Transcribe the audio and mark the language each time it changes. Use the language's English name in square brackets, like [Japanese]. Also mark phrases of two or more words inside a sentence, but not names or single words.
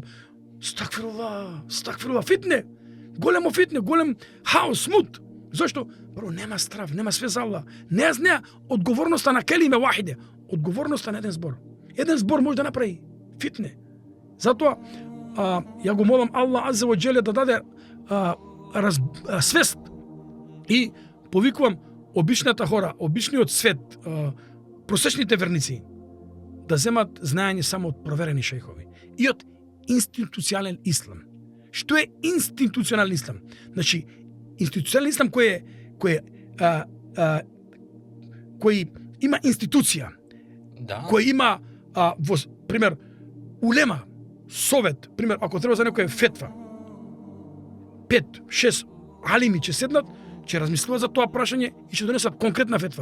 [Macedonian] Стакфирулlah, фитне. Големо фитне, голем хаос, смут. Зошто? Прво, нема страв, нема све за Аллах. Не знае одговорноста на келиме вахиде. Одговорноста на еден збор. Еден збор може да направи фитне. Затоа, ја го молам Аллах [Arabic] عز وجل [Macedonian] да даде свест и повикувам обичната хора, обичниот свет, просечните верници да земат знаење само од проверени шејхови и од институционален ислам. Што е институционален ислам? Значи, институционален ислам кој има институција, кој има во пример улема, совет, пример, ако треба за некоја фетва, 5-6 алими ќе седнат, ќе размислуваат за тоа прашање и ќе донесат конкретна фетва.